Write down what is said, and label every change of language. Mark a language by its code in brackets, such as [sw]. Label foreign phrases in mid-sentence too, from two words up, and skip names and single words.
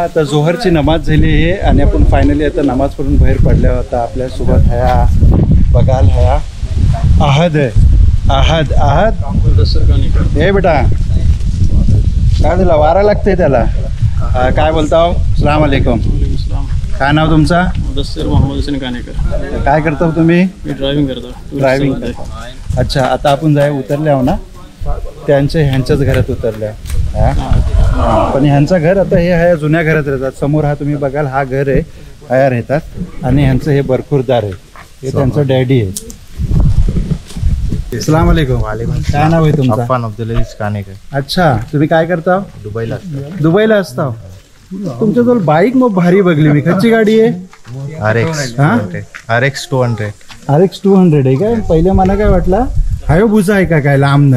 [mr] आता जोहरची नमाज झाली आहे आणि आपण फायनली आता नमाज पढून बाहेर पडल्या होता. आपल्यासोबत हया बघाल हया आहद आहे. आहद हे बेटा काय झालं? वारा लागतंय त्याला. काय बोलता? [ar] السلام عليكم. [mr] काय नाव तुमचा? मुदस्सिर मोहम्मद हुसेन कानेकर. काय करता तुम्ही? मी ड्रायव्हिंग करतो. ड्रायव्हिंग करता. अच्छा. आता आपण उतरले आहो ना? ह्यांच्याच घरात उतरल्या. हां पण ह्यांचं घर आता हे ह्या जुन्या घरात राहतात. समोर हा तुम्ही बघाल हा घर आहे. हया राहतात आणि ह्यांचं हे बरखुरदार आहे. हे त्यांचं डॅडी आहे. [ar] السلام عليكم. [mr] काय नाव आहे तुमचं? अफान अब्दुल अजीज कानेकर. अच्छा. तुम्ही काय करता? दुबईला. दुबईला असता? तुमच्याजवळ बाईक मग भारी बघली मी. कच्ची गाडी आहे? RX 200. RX 200 आहे काय? पहिले मला काय वाटलं हायोबुसा आहे का काय लांबनं.